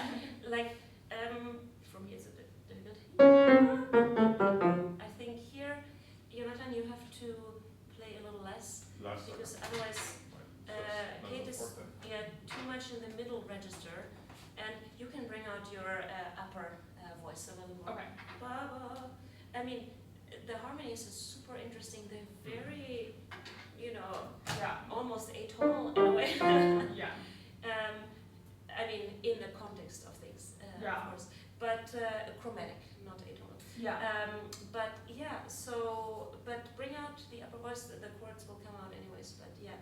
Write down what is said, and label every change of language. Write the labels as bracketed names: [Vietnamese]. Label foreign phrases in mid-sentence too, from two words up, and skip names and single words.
[English] like, for me it's a bit difficult. I think here, Yonatan, you have to play a little less, Last because second. otherwise, That's Kate is important. too much in the middle register, and you can bring out your upper voice a little more. Okay. Ba-ba. I mean, the harmonies is super interesting. They're very, you know, Yeah. almost atonal in a way. Yeah. I mean, in the context of things, Yeah. of course, but chromatic, not atonal. Yeah. But yeah, so, but bring out the upper voice, the chords will come out anyways, but yeah.